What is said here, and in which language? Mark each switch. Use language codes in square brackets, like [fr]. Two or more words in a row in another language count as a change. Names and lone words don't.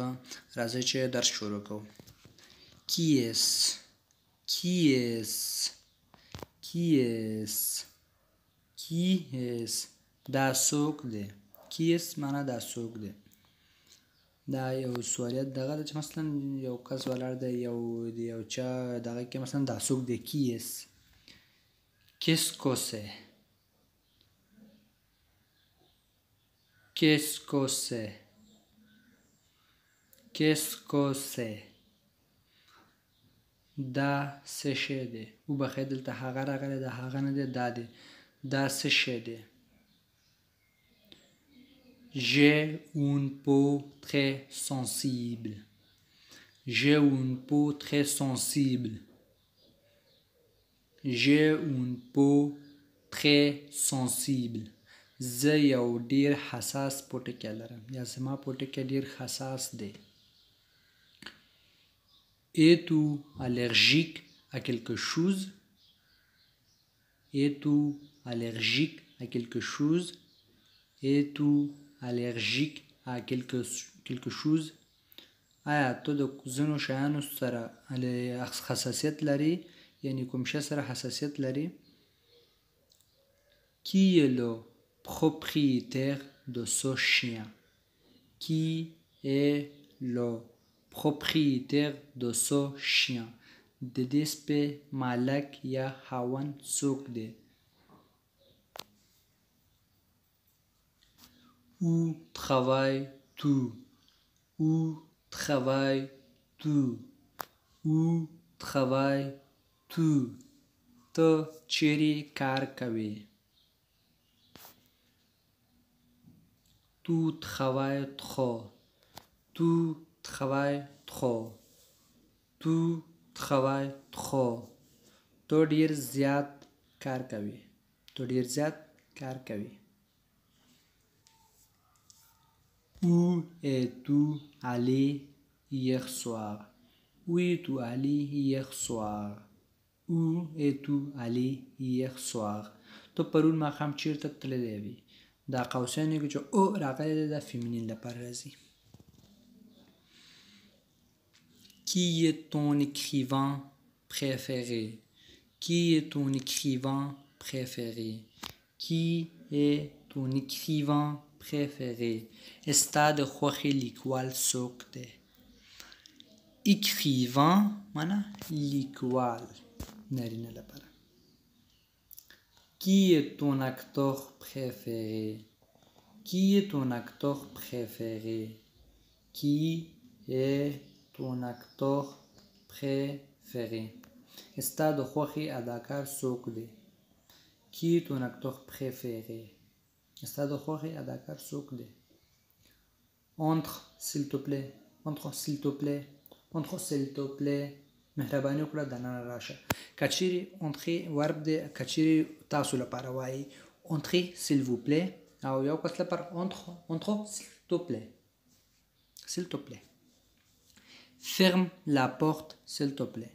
[ps] راځئ چې درس شروع کوو. کیس کیس کیس کیس دا څوک دی؟ کیس معنا دا څوک دی. دا یو سوالیت دغه ده چې مثلا یو کس ولاړ دی یو چا دغه کې مثلا دا څوک دی. [fr] کیس Qu'est-ce que c'est? Qu'est-ce que c'est? Qu'est-ce que c'est? [ps] دا څه شی دی؟ وبخښئ دلته هغه راغلی دی، هغه نه دی، دا دی. دا څه شی دی؟ [fr] J'ai une peau très sensible. J'ai une peau très sensible. J'ai une peau très sensible. [ps] زه یو ډیر حساس پوټکی لرم یا زما پوټکی ډیر حساس دی. [fr] Es-tu allergique à quelque chose? Es-tu allergique à quelque chose? Es-tu allergique à quelque chose? [ps] آیا ته د ځینو شیانو سره حساسیت لري؟ یعنی کوم شی سره حساسیت لري؟ [fr] Qui est le propriétaire de ce chien? Qui est le propriétaire de ce chien? [ps] د دې سپي مالک یا خاوند څوک دی؟ [fr] Où travailles-tu? Où travailles-tu? Où travailles-tu? [ps] ته چیرې کار کوې؟ [fr] Tu travailles trop. Tu travailles trop. Tu travailles trop. [ps] ته ډیر زیات کار کوې. ته ډیر زیات کار کوې. [fr] Où es-tu allé hier soir? Où es-tu allé hier soir? Où es-tu allé hier soir? [ps] ته پرون ماښام چیرته تللی وې؟ دا قوسینو کې چې او راغلی دی دا فیمینین لپاره راځي. [fr] Qui est ton écrivain préféré? Qui est ton écrivain préféré? Qui est ton écrivain préféré? [ps] ستا د خوښې لیکوال څوک دی؟ écrivain معنا لیکوال نارینه لپاره. [fr] Qui est ton acteur préféré? Qui est ton acteur préféré? Qui est ton acteur préféré? [ps] ستا د خوښې اداکار څوک دی؟ [fr] Qui est ton acteur préféré? [ps] ستا د خوښې اداکار څوک دی؟ [fr] Entre s'il te plaît. Entre s'il te plaît. Entre s'il te plaît. [ps] مهرباني وکړه دننه راشه. کچیرې انترې ورب دی، کچیرې تاسو لپاره وایي [fr] entrez s'il vous plaît [ps] او یو کس لپاره [fr] entre s'il te plaît. S'il te plaît. Ferme la porte s'il te plaît.